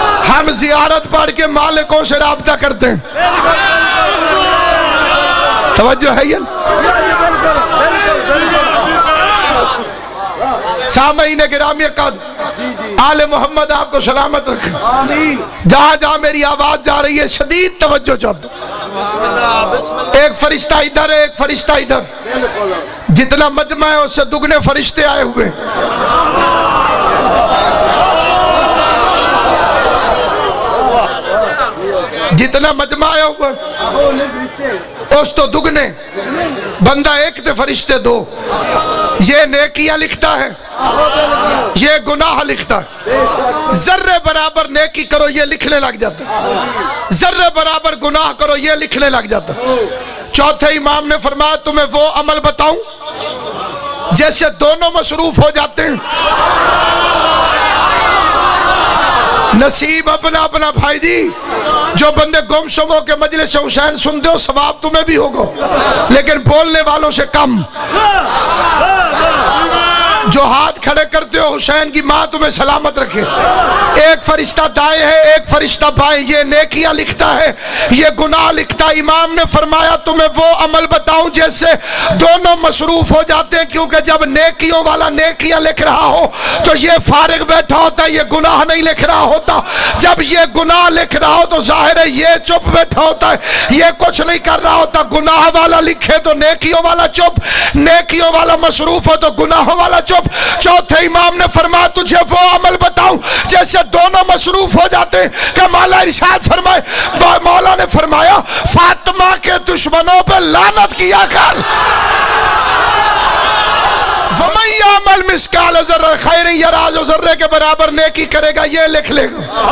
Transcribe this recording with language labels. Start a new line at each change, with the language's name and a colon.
Urdu: ہم زیارت پڑھ کے مالکوں سے رابطہ کرتے ہیں۔ توجہ ہے یہ؟ سامعین گرامی قدر، آل محمد آپ کو سلامت رکھے۔ جہاں جہاں میری آواز جا رہی ہے شدید توجہ چاہتا ہوں۔ ایک فرشتہ ادھر ہے، ایک فرشتہ ادھر، جتنا مجمع ہے اس سے دگنے فرشتے آئے ہوئے۔
Punjabi: اتنا مجمع آیا ہوا اس تو دگنے بندہ ایک تے فرشتے دو.
Urdu: یہ نیکیاں لکھتا ہے یہ گناہ لکھتا ہے. ذرے برابر نیکی کرو یہ لکھنے لگ جاتا ہے, ذرے برابر گناہ کرو یہ لکھنے لگ جاتا ہے. چوتھے امام نے فرمایا تمہیں وہ عمل بتاؤں جیسے دونوں مصروف ہو جاتے ہیں. نصیب اپنا اپنا بھائی جی. جو بندے گم شم ہو کے مجلس حسین سنتے ہو ثواب تمہیں بھی ہوگا لیکن بولنے والوں سے کم. جو ہاتھ کھڑے کرتے ہو حسین کی ماں تمہیں سلامت رکھے. ایک فرشتہ دائیں ہے ایک فرشتہ بائیں, یہ نیکیاں لکھتا ہے یہ گناہ لکھتا ہے. امام نے فرمایا تمہیں وہ عمل بتاؤں جیسے دونوں مصروف ہو جاتے ہیں, کیونکہ جب نیکیوں والا نیکیاں لکھ رہا ہو تو یہ فارغ بیٹھا ہوتا ہے, یہ گناہ نہیں لکھ رہا ہوتا. جب یہ گناہ لکھ رہا ہو تو ظاہر ہے یہ چپ بیٹھا ہوتا ہے, یہ کچھ نہیں کر رہا ہوتا. گناہ والا لکھے تو نیکیوں والا چپ, نیکیوں والا مصروف ہو تو گناہوں والا چپ. چوتھے امام نے فرمایا تجھے وہ عمل بتاؤں جیسے دونوں مصروف ہو جاتے ہیں. کہ مولا ارشاد فرمائے, مولا نے فرمایا فاطمہ کے دشمنوں پہ لعنت کیا کر.
Arabic: وَمَن يَعْمَلْ مِثْقَالَ ذَرَّةٍ خَيْرًا يَرَهُ,
Urdu: جو ذرے کے برابر نیکی کرے گا یہ لکھ لے گا.